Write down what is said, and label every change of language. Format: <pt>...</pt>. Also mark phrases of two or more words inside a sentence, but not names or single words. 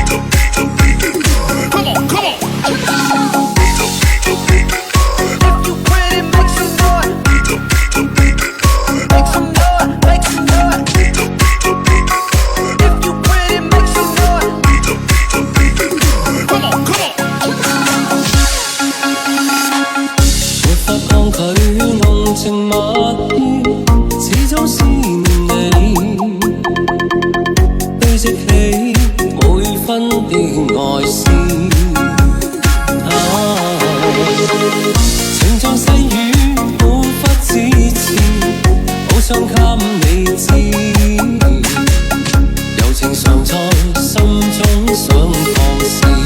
<en>Come on, come on. If you with it, make some noise. Make some noise, make some noise. If you with it, make some noise. Come on, come on.</en> <yue>沒法抗拒濃情蜜意，始終思念你，堆積起每分的愛思。情像細雨無法自持，好想給你知，柔情常在心中想放肆。</yue>